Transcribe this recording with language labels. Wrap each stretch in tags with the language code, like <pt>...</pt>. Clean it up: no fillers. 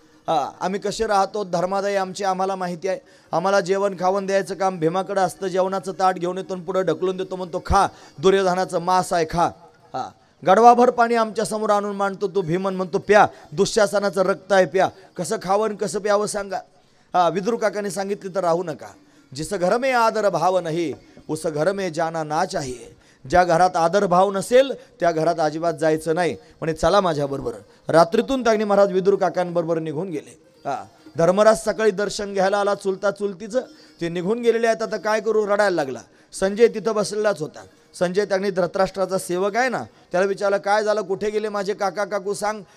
<mr>आम्ही कसे राहतो, धर्मादायी आमची आम्हाला माहिती आहे. आम्हाला जेवण खावण द्यायचं काम भीमाकडे असतं. जेवणाचं ताट घेऊन येतो आणि पुढं ढकलून देतो, म्हणतो खा, दुर्योधनाचं मांस आहे खा. गडवाभर पाणी आमच्या समोर आणून मांडतो. तो भीमन म्हणतो प्या, दुःशासनाचं रक्त आहे प्या. कसं खावं कसं प्यावं सांगा. विदुर काकाने सांगितलं तर राहू नका.</mr> <hi>जिस घर में आदर भाव</hi> <mr>नाही</mr> <hi>उस घर में जाना ना चाहिए.</hi> <mr>ज्या घरात आदर भाव नसेल त्या घरात अजिबात जायचं नाही. म्हणे चला माझ्याबरोबर. रात्रीतून त्यांनी महाराज विदुर काकांबरोबर निघून गेले. धर्मराज सकाळी दर्शन घ्यायला आला चुलता चुलतीचं. ते निघून गेलेले आहेत. आता काय करू, रडायला लागला. संजय तिथं बसलेलाच होता. संजय त्यांनी धृतराष्ट्राचा सेवक आहे ना, त्याला विचारलं काय झालं, कुठे गेले माझे काका काकू सांग.</mr>